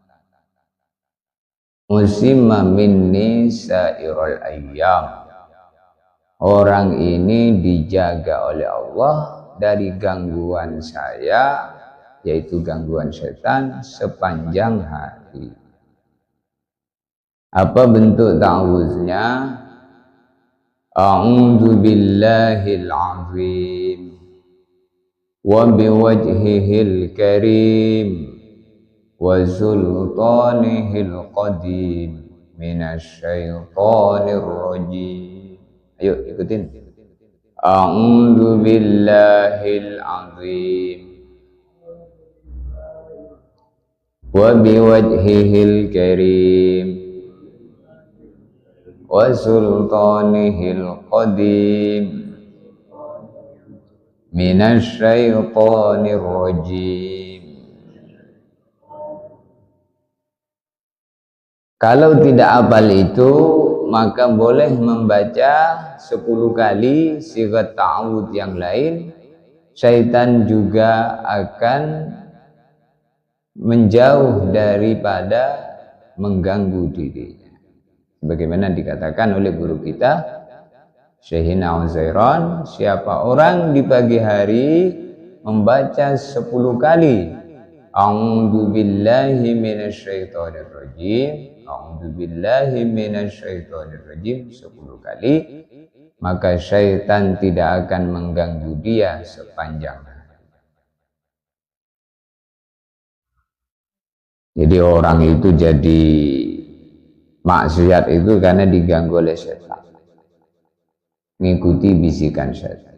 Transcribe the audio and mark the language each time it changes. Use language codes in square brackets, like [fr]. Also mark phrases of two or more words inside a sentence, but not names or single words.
[ar] عصم مني سائر الأيام, [id] orang ini dijaga oleh Allah dari gangguan saya, yaitu gangguan syaitan, sepanjang hari. Apa bentuk ta'awuznya? [ar] أعوذ بالله العظيم وبوجهه الكريم وسلطانه القديم من الشيطان الرجيم. [id] Ayo ikutin. [ar] أعوذ بالله العظيم وبوجهه الكريم وسلطانه القديم من الشيطان الرجيم. [id] Kalau tidak hafal itu, maka boleh membaca 10 kali sigat ta'awudz yang lain. Syaitan juga akan menjauh daripada mengganggu dirinya. Sebagaimana dikatakan oleh guru kita Syekhina Uzairan, siapa orang di pagi hari membaca 10 kali [ar] أعوذ بالله من الشيطان الرجيم. أعوذ بالله من الشيطان الرجيم [id] 10 kali, maka syaitan tidak akan mengganggu dia sepanjang hari. Jadi orang itu jadi maksiat itu karena diganggu oleh setan, mengikuti bisikan setan.